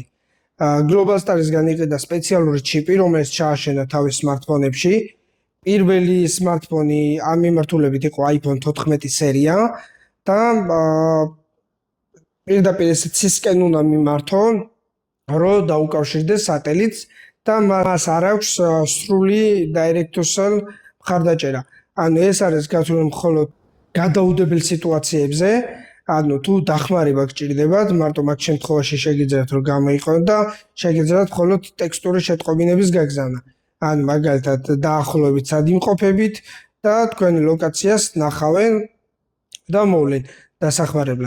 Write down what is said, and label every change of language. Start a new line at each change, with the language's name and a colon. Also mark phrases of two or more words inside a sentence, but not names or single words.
Georgian: Global Star-ის განიყიდა სპეციალური ჩიპი, რომელიც ჩააშენა თავის smartphone-ებში. პირველი smartphone ამ მიმართულებით იყო iPhone 14 სერია და პირდაპირ ცისკენ უნდა მიმართონ, რომ დაუკავშირდეს სატელიტს და მას არ აქვს სრული direct-to-cell მხარდაჭერა. ანუ ეს არის გათვლილი მხოლოდ გადაუდებელ სიტუაციებზე, ანუ თუ დახმარება გჭირდებათ, მარტო მაგ შემთხვევაში შეგიძლიათ რომ გამოიყენოთ და შეგიძლიათ მხოლოდ ტექსტური შეტყობინების გაგზავნა. ანუ მაგალითად დაახლოებით სად იმყოფებით და თქვენი ლოკაციას ნახავენ და მოვლენ დასახმარებლად.